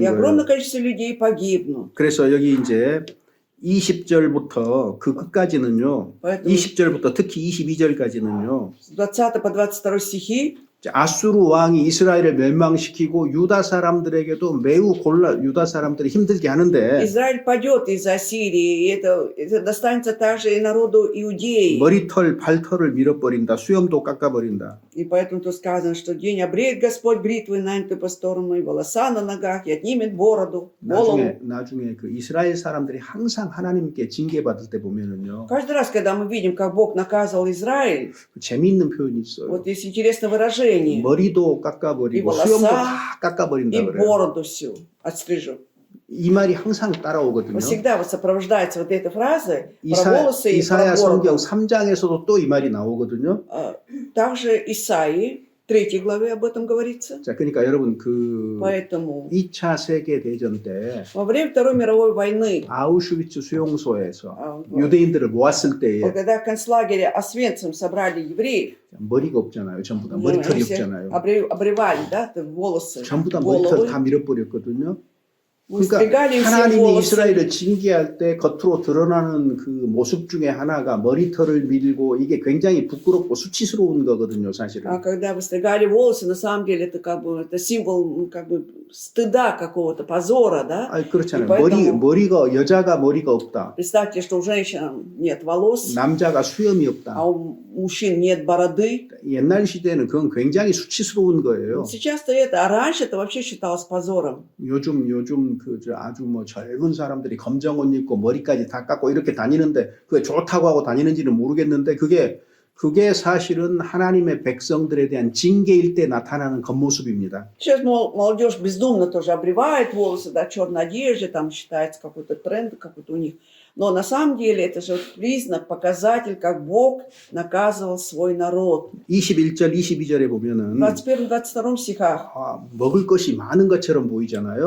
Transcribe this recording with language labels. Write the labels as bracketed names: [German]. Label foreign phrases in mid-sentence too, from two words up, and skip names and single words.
[Russian] И огромное [Korean] 거예요. [Russian] количество людей погибнут. [Korean] 그래서 여기 이제 20절부터 그 끝까지는요. [Russian] Поэтому [Korean] 20절부터 특히 22절까지는요. [Russian] с 20 по 22 стихи [Korean] 아수르 왕이 이스라엘을 멸망시키고 유다 사람들에게도 매우 유다 사람들이 힘들게 하는데 [Russian] Израиль падет из Ассирии, и это достанется также и народу Иудеи. [Korean] 머리털 발털을 밀어버린다. 수염도 깎아버린다. [Russian] И поэтому тут сказано, что день обреет Господь бритвой нанятую по сторону, и волоса на ногах, и отнимет бороду, голову. [Korean] 나중에 그 이스라엘 사람들이 항상 하나님께 징계받을 때 보면은요. [Russian] Каждый раз, когда мы видим, как Бог наказывал Израиль, [Korean] 그 재미있는 표현이 있어요. [Russian] вот есть интересное выражение. [Korean] 머리도 깎아버리고 이 수염도 [Russian] волоса, [Korean] 다 깎아버린다 [Russian] И [Korean] 그래요. [Russian] бороду всю отстрижу. [Korean] 이 말이 항상 따라오거든요. [Russian] Всегда вот сопровождается вот этой фразой про волосы и [Korean] 이사야 [Russian] про бороду. [Korean] 성경 3장에서도 또 이 말이 나오거든요. [Russian] Также Исаии, 3 главе об этом говорится. [Korean] 자, 그러니까 여러분 그 [Russian] Поэтому [Korean] 2차 세계 대전 때 [Russian] во время Второй мировой войны, [Korean] 아우슈비츠 수용소에서 [Russian] вот [Korean] 유대인들을 모았을 때에 [Russian] когда в концлагере Освенцим собрали евреев, [Korean] 머리가 없잖아요. 전부 다 [Russian] ну, [Korean] 머리털이 [Russian] они все [Korean] 없잖아요. [Russian] обревали, да, волосы, [Korean] 전부 다 머리털 [Russian] головы, [Korean] 다 밀어버렸거든요. [Russian] выстригали [Korean] 그러니까 [Russian] им все [Korean] 하나님이 [Russian] волосы. [Korean] 이스라엘을 징계할 때 겉으로 드러나는 그 모습 중에 하나가 머리털을 밀고 이게 굉장히 부끄럽고 수치스러운 거거든요, 사실은. [Russian] А когда выстригали волосы, на самом деле это как бы это символ как бы стыда какого-то, позора, да? [Korean] 아니, 그렇잖아요. [Russian] И поэтому- [Korean] 머리가 여자가 머리가 없다. [Russian] Представьте, что у женщин нет волос, [Korean] 남자가 수염이 [Russian] а [Korean] 없다. [Russian] у мужчин нет бороды. [Korean] 옛날 시대에는 그건 굉장히 수치스러운 거예요. [Russian] Сейчас-то это, а раньше это вообще считалось позором. 요즘 그저 아주 뭐 젊은 사람들이 검정 옷 입고 머리까지 다 깎고 이렇게 다니는데 그게 좋다고 하고 다니는지는 모르겠는데 그게 사실은 하나님의 백성들에 대한 징계일 때 나타나는 겉모습입니다. Сейчас молодежь бездумно тоже обревает волосы, да, черной одежде, там считается какой-то тренд какой-то у них. Но на самом деле это же признак, показатель, как Бог наказывал свой народ. [Korean] 21절, 22절에 [Russian] В [Korean] 보면은 [Russian] 21-22 стихах [Korean] 먹을 것이 많은 것처럼 보이잖아요.